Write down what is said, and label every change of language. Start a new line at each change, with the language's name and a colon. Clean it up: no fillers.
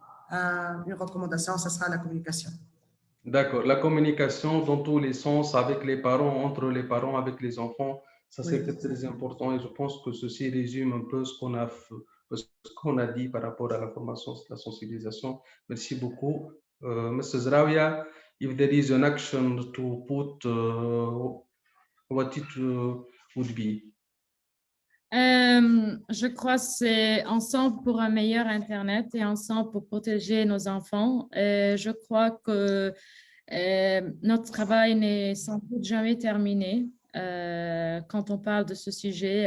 French: Une recommandation, ça sera la communication. D'accord. La communication dans tous les sens avec les parents, entre les parents, avec les enfants, ça c'est très important et je pense que ceci résume un peu ce qu'on a dit par rapport à la formation, la sensibilisation. Merci beaucoup. Mrs.
English: Rawia, if there is an action to put, what it would be?
French: Je crois que c'est ensemble pour un meilleur Internet et ensemble pour protéger nos enfants. Je crois que notre travail n'est sans doute jamais terminé quand on parle de ce sujet.